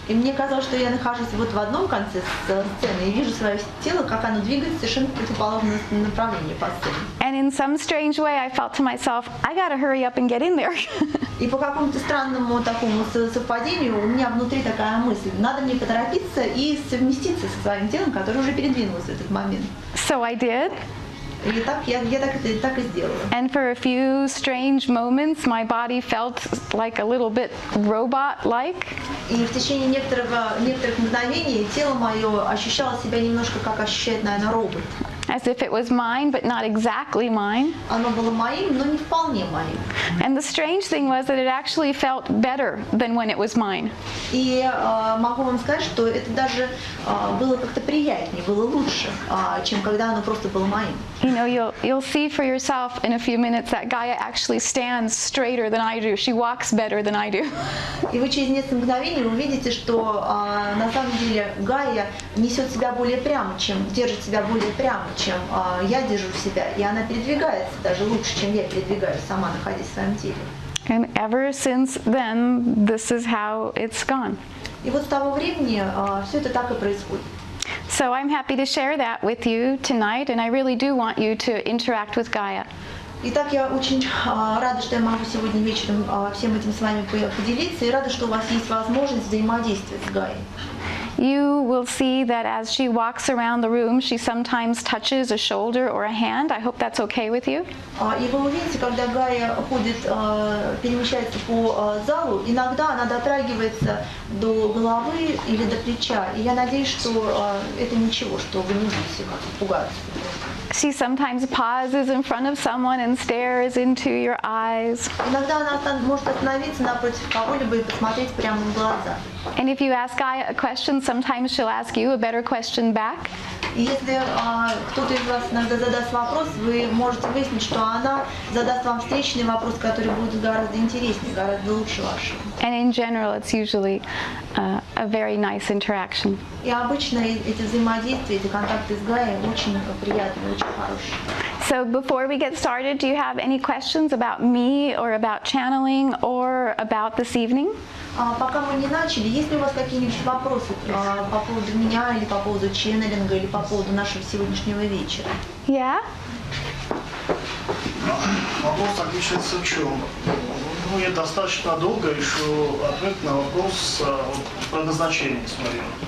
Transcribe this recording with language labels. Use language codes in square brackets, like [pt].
[ru] И мне казалось, что я нахожусь вот в одном конце сцены и вижу свое тело, как оно двигается совершенно в противоположном направлении по сцене. [en] And in some strange way, I felt to myself, I gotta hurry up and get in there. [ru] И по какому-то странному такому совпадению у меня внутри такая мысль: надо мне поторопиться и совместиться со своим телом, которое уже передвинулось в этот момент. [en] So I did. [ru] И так я так и сделала. [en] And for a few strange moments, my body felt like a little bit robot-like. [ru] И в течение некоторых мгновений тело мое ощущало себя немножко как ощущает, наверное, робот. [en] As if it was mine, but not exactly mine. [ru] Оно было моим, но не вполне моим. [en] And the strange thing was that it actually felt better than when it was mine. [ru] И могу вам сказать, что это даже было как-то приятнее, было лучше, чем когда оно просто было моим. [en] You know, you'll see for yourself in a few minutes that Gaia actually stands straighter than I do. She walks better than I do. [ru] И вы через несколько мгновений увидите, что на самом деле Гайя несет себя более прямо, держит себя более прямо, чем я держу себя, и она передвигается даже лучше, чем я передвигаюсь сама, находясь в своем теле. [en] And ever since then, this is how it's gone. [ru] И вот с того времени все это так и происходит. [en] So I'm happy to share that with you tonight, and I really do want you to interact with Gaia. [ru] Итак, я очень рада, что я могу сегодня вечером всем этим с вами поделиться, и рада, что у вас есть возможность взаимодействовать с Гаей. [en] You will see that as she walks around the room, she sometimes touches a shoulder or a hand. I hope that's okay with you. [ru] И вы увидите, когда Гайя перемещается по залу, иногда она дотрагивается до головы или до плеча. И я надеюсь, что это ничего, что вы не будете пугаться. [en] She sometimes pauses in front of someone and stares into your eyes. [ru] Иногда она может остановиться напротив кого-либо и посмотреть прямо в глаза. [en] And if you ask Gaia a question, sometimes she'll ask you a better question back. [ru] И если кто-то из вас иногда задаст вопрос, вы можете выяснить, что она задаст вам встречный вопрос, который будет гораздо интереснее, гораздо лучше вашего. [en] And in general, it's usually a very nice interaction. [ru] И обычно эти взаимодействия, эти контакты с Гаей очень приятные, очень хорошие. [en] So before we get started, do you have any questions about me or about channeling or about this evening? [ru] Пока мы не начали, есть ли у вас какие-нибудь вопросы по поводу меня или по поводу ченнелинга или по поводу нашего сегодняшнего вечера? [en] Yeah? [ru] Вопрос заключается в чем? Ну, я достаточно долго ищу ответ на вопрос про назначение своего.